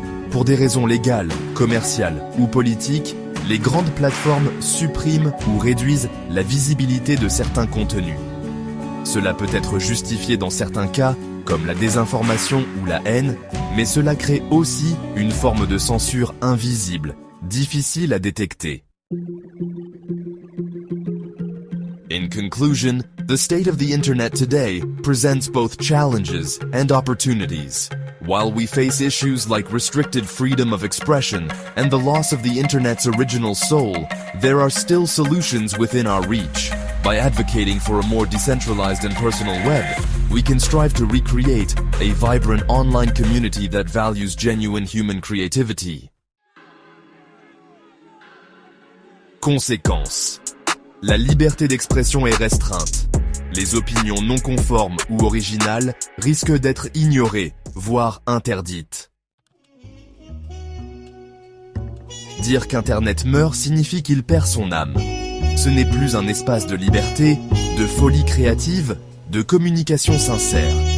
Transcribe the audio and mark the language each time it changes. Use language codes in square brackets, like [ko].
[fr] Pour des raisons légales, commerciales ou politiques, les grandes plateformes suppriment ou réduisent la visibilité de certains contenus. Cela peut être justifié dans certains cas, comme la désinformation ou la haine, mais cela crée aussi une forme de censure invisible, difficile à détecter. [en] In conclusion, the state of the internet today presents both challenges and opportunities. While we face issues like restricted freedom of expression and the loss of the internet's original soul, there are still solutions within our reach. By advocating for a more decentralized and personal web, we can strive to recreate a vibrant online community that values genuine human creativity. [fr] Conséquences. La liberté d'expression est restreinte. Les opinions non conformes ou originales risquent d'être ignorées, voire interdites. Dire qu'Internet meurt signifie qu'il perd son âme. Ce n'est plus un espace de liberté, de folie créative, de communication sincère.